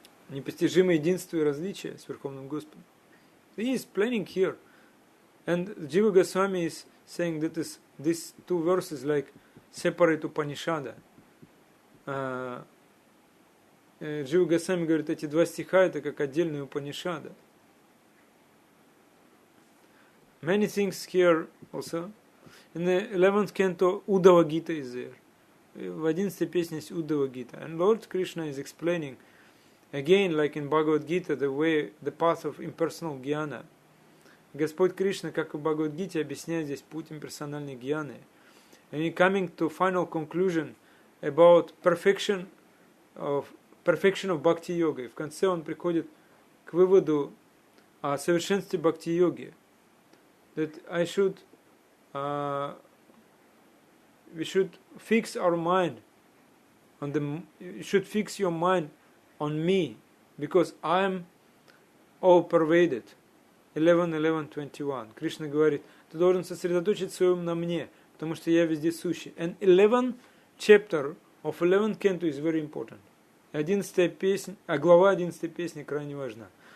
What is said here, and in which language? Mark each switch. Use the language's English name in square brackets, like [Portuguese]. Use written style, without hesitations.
[Russian] Непостижимое единство и различие с Верховным Господом. [English] He is planning here. And Jiva Goswami is saying that these two verses like separate Upanishada. [Russian] Jiva Goswami говорит, эти два стиха это как отдельные Upanishada. [English] Many things here also. In the 11th canto, Uddhava Gita is there. [Russian] В 11 песне есть Uddhava Gita. [English] And Lord Krishna is explaining, again, like in Bhagavad Gita, the path of impersonal jnana. [Russian] Господь Кришна, как и в Бхагавад-гите, объясняет здесь путь имперсональной гьяны. [English] And he coming to final conclusion about perfection of бхакти-йога. [Russian] И в конце он приходит к выводу о совершенстве бхакти-йоги. [English] That we should fix our mind you should fix your mind on me, because I am all pervaded. 11:11:21. [Russian] Кришна говорит, ты должен сосредоточить свой ум на мне, потому что я везде сущий. [English] And 11th chapter of 11th canto is very important. [Russian] 11 песня, глава 11 песни крайне важна.